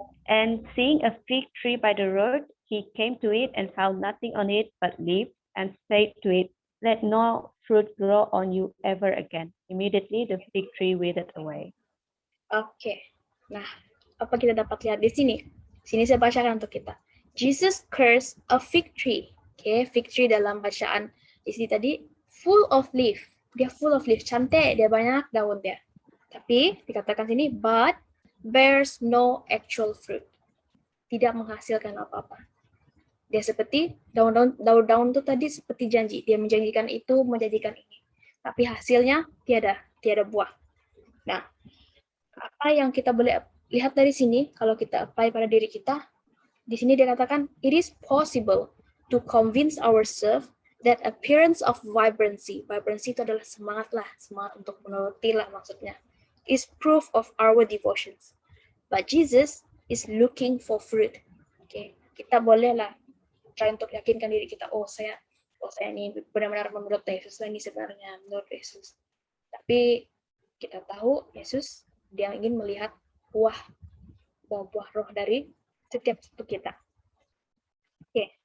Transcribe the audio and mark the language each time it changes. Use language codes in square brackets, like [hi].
[en] And seeing a fig tree by the road, he came to it and found nothing on it but leaves, and said to it, let no fruit grow on you ever again. Immediately the fig tree withered away. [ms] Oke. Nah, apa kita dapat lihat di sini? Sini saya bacakan untuk kita. [en] Jesus cursed a fig tree. [ms] Oke, fig tree dalam bacaan di sini tadi [en] full of leaf. [ms] Dia [en] full of leaf, [ms] cantik, dia banyak daun dia. Tapi dikatakan sini [en] but bears no actual fruit. [ms] Tidak menghasilkan apa-apa. Dia seperti daun-daun itu tadi seperti janji. Dia menjanjikan itu, menjanjikan ini. Tapi hasilnya tiada buah. Nah, apa yang kita boleh lihat dari sini, kalau kita apply pada diri kita, di sini dia katakan, [en] it is possible to convince ourselves that appearance of vibrancy [ms] itu adalah semangat untuk menuruti lah maksudnya, [en] is proof of our devotions. But Jesus is looking for fruit. Okay. [ms] Kita bolehlah try untuk yakinkan diri kita, saya ini benar-benar menurut Yesus, ini sebenarnya menurut Yesus. Tapi kita tahu Yesus dia ingin melihat buah roh dari setiap satu kita. Oke.